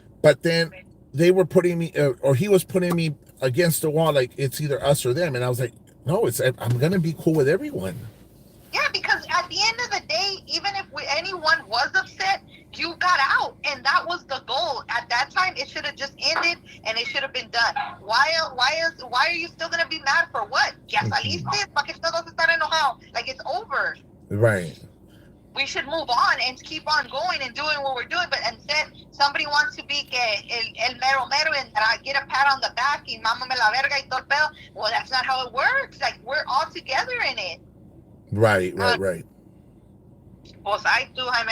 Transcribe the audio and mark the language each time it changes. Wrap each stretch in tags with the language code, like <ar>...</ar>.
<en>But then they were putting me, or he was putting me against the wall, like it's either us or them. And I was like, no, I'm gonna be cool with everyone. Yeah, because at the end of the day, even if anyone was upset, you got out, and that was the goal. At that time, it should have just ended, and it should have been done. Why are you still gonna be mad for what?</en> <es>Ya saliste, pa que todos están enojados.</es> <en>Like, it's over. Right. We should move on and keep on going and doing what we're doing. But instead, somebody wants to be</en> <es>el mero mero</es> <en>and get a pat on the back</en> <es>y mámame la verga y todo el pedo.</es> <en>Well, that's not how it works. Like, we're all together in it. Right. Well, I do, Jaime.</en>